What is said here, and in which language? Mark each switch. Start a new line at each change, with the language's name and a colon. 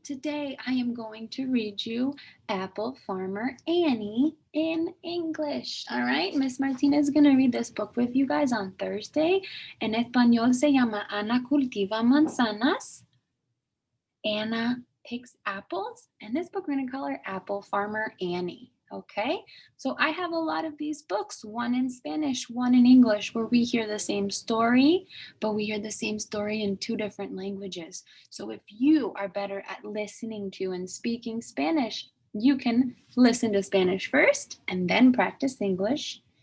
English: Today I am going to read you Apple Farmer Annie in English. All right, Miss Martinez is going to read this book with you guys on Thursday.
Spanish: En español se llama Ana cultiva manzanas.
English: Anna picks apples. And this book we're going to call her Apple Farmer Annie. Okay, so I have a lot of these books, one in Spanish, one in English, where we hear the same story, but we hear the same story in two different languages. So if you are better at listening to and speaking Spanish, you can listen to Spanish first and then practice English.